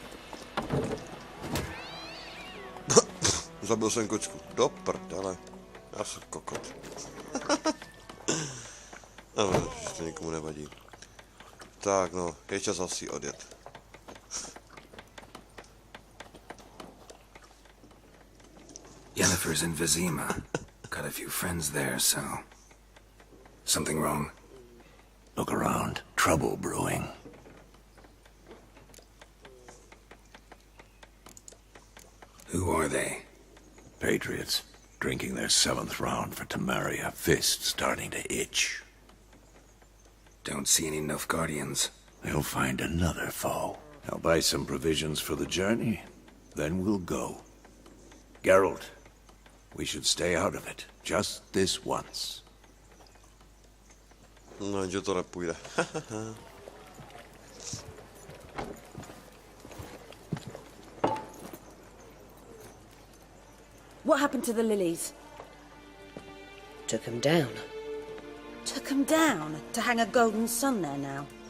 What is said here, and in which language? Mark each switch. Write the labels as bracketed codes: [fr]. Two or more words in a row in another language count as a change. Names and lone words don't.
[cs] Zabil jsem kočku, do prdele, já jsem kokot. No, že to nikomu nevadí. Tak no, je čas asi odjet. [en] Yennefer's in Vizima. Got a few friends there, so... Something wrong? Look around. Trouble brewing. Who are they? Patriots. Drinking their 7th round for Temeria. Fist starting to itch. Don't see any Nilfgaardians. They'll find another foe. I'll buy some provisions for the journey. Then we'll go. Geralt, we should stay out of it. Just this once. [cs] No, že to nepůjde. [en] What happened to the lilies? Took them down. Took them down to hang a golden sun there now.